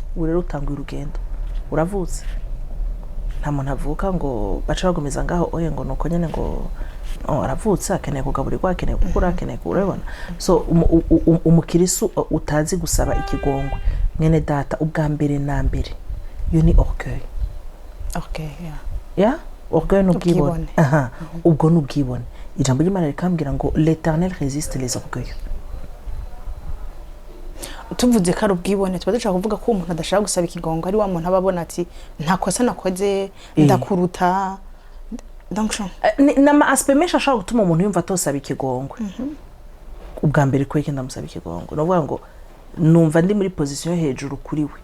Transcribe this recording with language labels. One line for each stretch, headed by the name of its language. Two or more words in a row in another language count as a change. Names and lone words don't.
Rundi: Rero utanguye urugendo, uravutse. Nta muntu avuka ngo baca bagomeza ngaho oye ngo nuko nyene ngo aravutse akeneye kugaburirwa, akeneye gukura, akeneye kurabona. So umukirisu utazi gusaba ikigongwe, mwene data, ubwa mbere na mbere yo ni orgueil. Orgueil n'ubwibone. Ubwo n'ubwibone. Ijambo ry'Imana rikambwira ngo
French: l'Éternel résiste les orgueils.
Rundi: Tuvuze ko ari ubwibone, tuba dushaka kuvuga ko umuntu adashaka gusaba ikigongwe ari wa muntu ababona ati nta kosa nakoze, ndakuruta. Donc nama aspect menshi ashaka gutuma umuntu yumva atosaba ikigongwe. Ubwa mbere ko yeke ndamusaba ikigongwe, no vuga ngo numva ndi muri position hejuru kuri we.